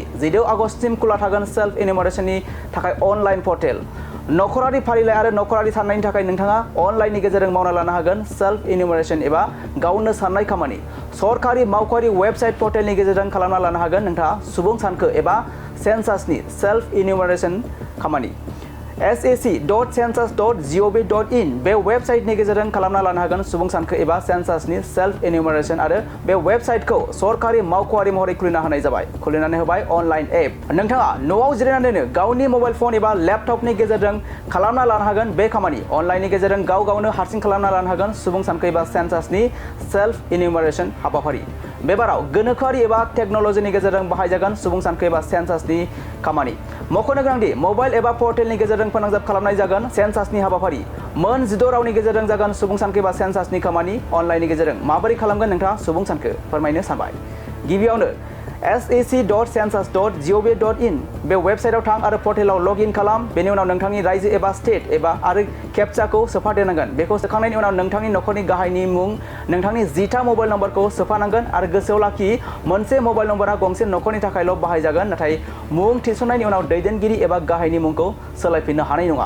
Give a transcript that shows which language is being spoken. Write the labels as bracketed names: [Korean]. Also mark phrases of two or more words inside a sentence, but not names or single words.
[Bodo] 16 आगस्टसिम खुला थागोन सेल्फ इन्यूमरेशननि थाखाय [English] online portal. [Bodo] नखरारि फारिलाइ आरो नखरारि साननायनि थाखाय नोंथाङा अनलाइननि गेजेरजों मावना लानो हागोन [English] self enumeration [Bodo] एबा गावनो साननाय खामानि। सरकारि मावख'आरि वेबसाइट पर्टेलनि गेजेरजों खालामना लानो हागोन नोंथाङा सुबुं सानखो एबा सेन्सासनि [English] self enumeration [Bodo] खामानि। sac.census.gov.in बे वेबसाइटनि गेजेरजों खालामना लानो हागोन सुबुं सानखो एबा सेन्सासनि [English] self enumeration [Bodo] आरो बे वेबसाइटखौ सरकारि मावख'आरि महरै खुलिना होनाय जाबाय। खुलिनानै होबाय [English] online app. [Bodo] नोंथाङा न'आव जिरायनानैनो गावनि [English] mobile phone [Bodo] एबा लेपटपनि गेजेरजों खालामना लानो हागोन बे खामानि। अनलाइननि गेजेरजों गावनो हारसिं खालामना लानो हागोन सुबुं सानखो एबा सेन्सासनि [English] self enumeration [Bodo] हाबाफारि। बेबाराव गोनोखोआरि एबा टेक्न'लजिनि गेजेरजों बाहायजागोन सुबुं सानखो एबा सेन्सासनि खामानि। मख'नो गोनांदि मबाइल एबा पर्टेलनि गेजेरजों फोनांजाब खालामनाय जागोन सेन्सासनि हाबाफारि। मोन 16 रावनि गेजेरजं जागोन सुबुं सानखो एबा सेन्सासनि खामानि। अनलाइननि गेजेरजों माबोरै खालामगोन नोंथाङा सुबुं सानखो फोरमायनो सानबाय। गिबियावनो sac.census.gov.in बे वेबसाइटआव थां आरो पर्टेलाव लगइन खालाम। बेनि उनाव नोंथांनि रायजो एबा स्टेट एबा आरो केप्चाखौ सोफादेरनांगोन। बेखौ सोखांनायनि उनाव नोंथांनि नखरनि गाहायनि मुं, नोंथांनि जिथा मबाइल नम्बरखौ सोफानांगोन आरो गोसोआव लाखि मोनसे मबाइल नम्बरा गंसे नखरनि थाखायल' बाहायजागोन, नाथाय मुं थिसननायनि उनाव दैदेनगिरि एबा गाहायनि मुंखौ सोलायफिननो हानाय नङा।